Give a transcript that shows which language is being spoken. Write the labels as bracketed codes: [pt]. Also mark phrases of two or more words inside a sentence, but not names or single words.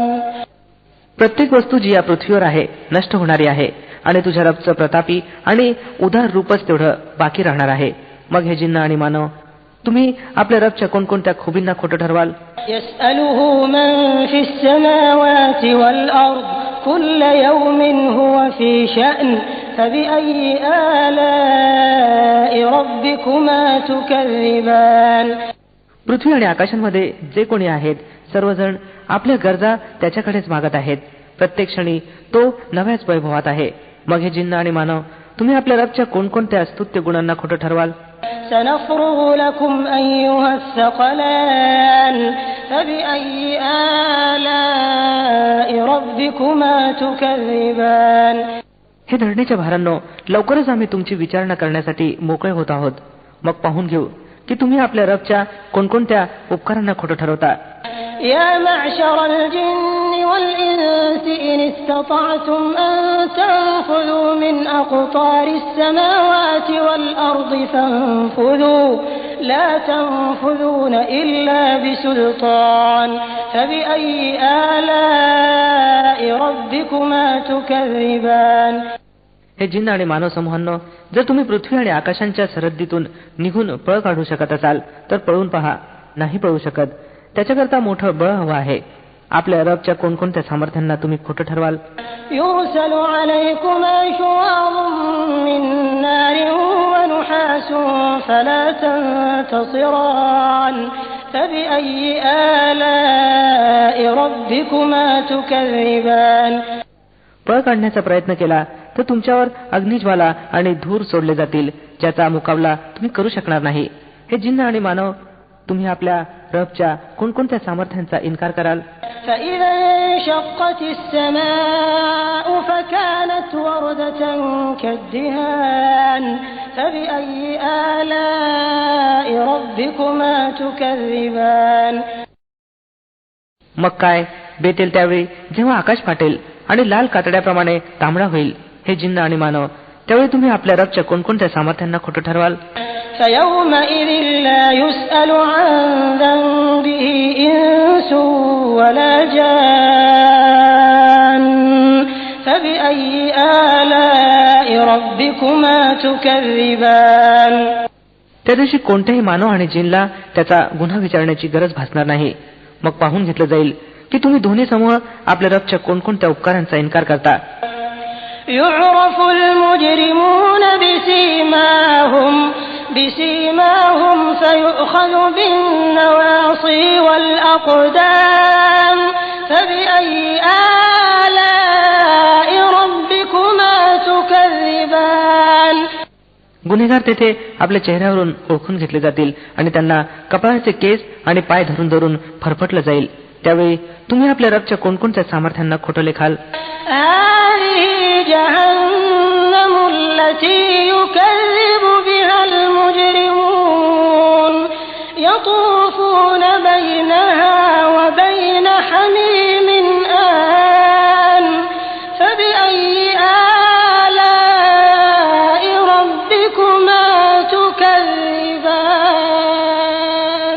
[mr] प्रत्येक वस्तू जी या पृथ्वीवर आहे नष्ट होणारी आहे, आणि तुझ्या रबचं प्रतापी आणि उदार रूपच तेवढं बाकी राहणार आहे. मग हे जिन्न आणि मानव, तुम्ही आपल्या रबच्या कोणकोणत्या खुबींना खोटं ठरवाल? [ar] يسأله من في السماوات والأرض كل يوم هو في شأن فبأي آلاء ربكما تكذبان. [mr] पृथ्वी आणि आकाशांमध्ये जे कोणी आहेत सर्वजण आपल्या गरजा त्याच्याकडेच मागत आहेत. प्रत्येक क्षणी तो नव्याच वैभवात आहे. मग हे जिन्न आणि मानव, तुम्ही आपल्या रबच्या कोणकोणत्या स्तुत्य गुणांना खोटं ठरवाल? [ar] سنفرغ لكم أيها الثقلان فبأي آلاء ربكما تكذبان. [mr] हे धरण्याच्या भारांनो, लवकरच आम्ही तुमची विचारणा करण्यासाठी मोकळे होत आहोत. मग पाहून घेऊ की तुम्ही आपल्या रबच्या कोणकोणत्या उपकारांना खोटं ठरवता. [ar] يا معشر الجن والإنس إن استطعتم أن تنفذوا من أقطار السماوات والأرض فانفذوا لا تنفذون إلا بسلطان فبأي آلاء ربكما تكذبان. [mr] हे जिन्न आणि मानव समूहांनो, जर तुम्ही पृथ्वी आणि आकाशांच्या सरहद्दीतून निघून पळ काढू शकत असाल तर पळून पहा. नाही पळू शकत, त्याच्याकरता मोठं बळ हवं आहे. आपल्या रबच्या कोणकोणत्या सामर्थ्यांना तुम्ही खोटं ठरवाल? [ar] يرسل عليكما شواظ من نار ونحاس فلا تنتصران فبأي آلاء ربكما تكذبان. [mr] पळ काढण्याचा प्रयत्न केला तर तुमच्यावर अग्निज्वाला आणि धूर सोडले जातील, ज्याचा मुकाबला तुम्ही करू शकणार नाही. हे जिन्न आणि मानव, तुम्ही आपल्या रबच्या कोणकोणत्या सामर्थ्यांचा इन्कार कराल? [ar] فإذا انشقت السماء فكانت وردة كالدهان فبأي آلاء ربكما تكذبان. [mr] मग काय बेटेल त्यावेळी जेव्हा आकाश फाटेल आणि लाल कातड्याप्रमाणे तांबडा होईल. हे जिन्न आणि मानव, त्यावेळी तुम्ही आपल्या रबच्या कोणकोणत्या सामर्थ्यांना खोटं ठरवाल? [ar] فيومئذ لا يسأل عن ذنبه إنس ولا جان فبأي آلاء ربكما تكذبان. [mr] त्या दिवशी कोणत्याही मानव आणि जिनला त्याचा गुन्हा विचारण्याची गरज भासणार नाही. मग पाहून घेतलं जाईल की तुम्ही दोन्ही समूह आपल्या रबच्या कोणकोणत्या उपकारांचा इन्कार करता. [ar] يعرف المجرمون بسيماهم فيؤخذ بالنواصي والأقدام فبأي آلاء ربكما تكذبان. [mr] गुन्हेगार तेथे आपल्या चेहऱ्यावरून ओळखून घेतले जातील आणि त्यांना कपाळाचे केस आणि पाय धरून धरून फरफटलं जाईल. त्यावेळी तुम्ही आपल्या रबच्या कोणकोणत्या सामर्थ्यांना खोटं लेखाल? [ar] جهنم التي يكذب بها المجرمون يطوفون بينها وبين حميم آن فبأي آلاء ربكما تكذبان.